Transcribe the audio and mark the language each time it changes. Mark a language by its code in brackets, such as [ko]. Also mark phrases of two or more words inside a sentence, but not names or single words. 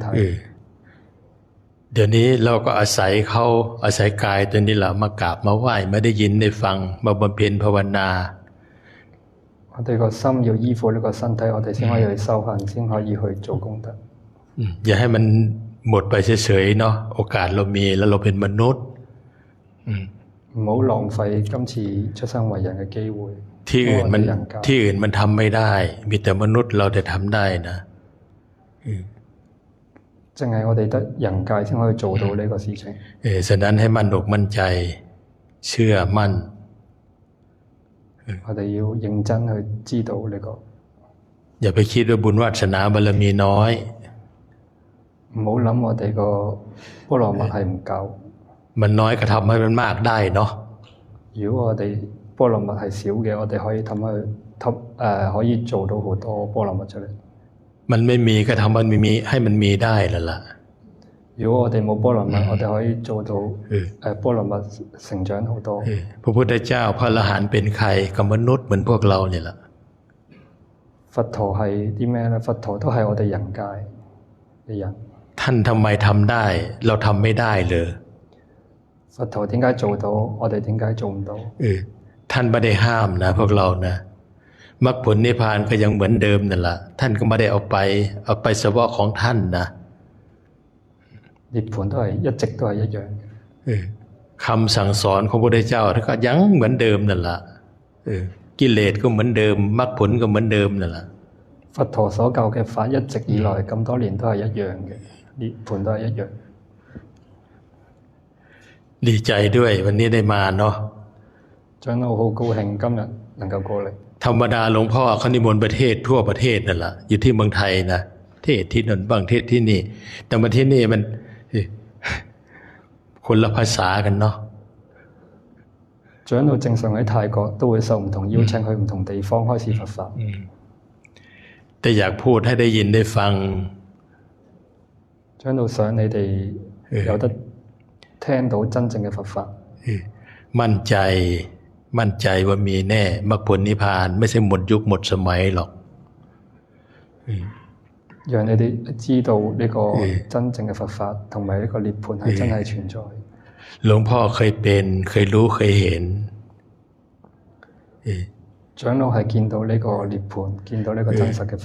[th] เดี๋ยวนี้เราก็อาศัยกายตัวนี้แหละมากราบมาไหว้ไม่ได้ยินได้ฟังมาบำเพ็ญภาวนา [yue] 我哋個心要依附呢個身體，我哋先可以去修行，先可以去做功德。 [th] อย่าให้มันหมดไปเฉยๆเนาะโอกาสเรามีแล้วเราเป็นมนุษย์ [yue] 唔好浪費今次出生為人嘅機會。 [th] ที่อื่นมันทำไม่ได้มีแต่มนุษย์เราจะทำได้นะ [yue] 淨係我哋得人界先可以做到呢個事情。 [th] ฉะนั้นให้มั่นอกมั่นใจเชื่อมั่น [yue] 我哋要認真去知道呢個。 [th] อย่าไปคิดว่าบุญวาสนาบารมีน้อย [yue] 唔好諗我哋個波羅蜜係唔夠。 [th] มันน้อยก็ทำให้มันมากได้เนาะ [yue] 如果我哋波羅蜜係少嘅，我哋可以可以做到好多波羅蜜出嚟。 [th] มันไม่มีก็ทำมันมีให้มันมีได้แล้วล่ะ [yue] 如果我哋冇波羅蜜，我哋可以做到波羅蜜成長好多。 [th] พระพุทธเจ้าพระอรหันต์เป็นใครกับมนุษย์เหมือนพวกเราเนี่ยแหละ [yue] 佛陀係啲咩咧？佛陀都係我哋人界嘅人。 [th] ท่านทำไมทำได้เราทำไม่ได้เลย [yue] 佛陀點解做到？我哋點解做唔到？ [th] ท่านไม่ได้ห้ามนะพวกเรานะมรรคผลนิพพานก็ยังเหมือนเดิมนั่นแหละท่านก็ไม่ได้เอาไปเฉพาะของท่านนะ [yue] 涅槃都係一直都係一樣嘅。 [th] คำสั่งสอนของพระพุทธเจ้าท่านก็ยังเหมือนเดิมนั่นแหละกิเลสก็เหมือนเดิมมรรคผลก็เหมือนเดิมนั่นแหละ [yue] 佛陀所教嘅法一直以來咁多年都係一樣嘅，涅槃都係一樣。 [th] ดีใจด้วยวันนี้ได้มาเนาะ [yue] 長老好高興今日能夠過嚟。 [th] ธรรมดาหลวงพ่อเขานิมนต์ประเทศทั่วประเทศนั่นแหละอยู่ที่เมืองไทยนะเทศที่นั่นบ้างเทศที่นี่แต่มาที่นี่มันคนละภาษากันเนาะ [yue] 長老正常喺泰國都會受唔同邀請去唔同地方開始佛法。 [th] แต่อยากพูดให้ได้ยินได้ฟัง [yue] 長老想你哋有得聽到真正嘅佛法。 [th] มั่นใจว่ามีแน่มรรคผลนิพพานไม่ใช่หมดยุคหมดสมัยหรอก [yue] 讓你哋知道呢個真正嘅佛法同埋呢個涅槃係真係存在。 [th] หลวงพ่อเคยเป็นเคยรู้เคยเห็น [yue] 長老係見到呢個涅槃見到呢個真實嘅法。